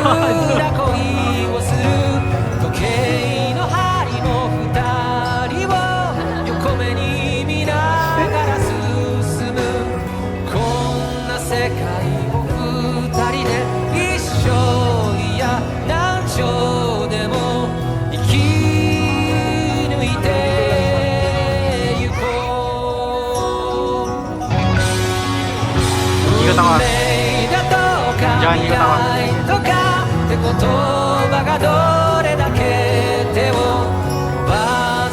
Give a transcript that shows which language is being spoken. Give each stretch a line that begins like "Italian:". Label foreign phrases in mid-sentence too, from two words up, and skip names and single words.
Japanese: 僕ら恋をする時計の針も二人を横目に見ながら進むこんな世界を二人で一生いや何生でも生き抜いてゆこう
Filipino: Hindi ko tawa.
Japanese: じゃあ逃げたわとかって言葉がどれだけ手を伸ば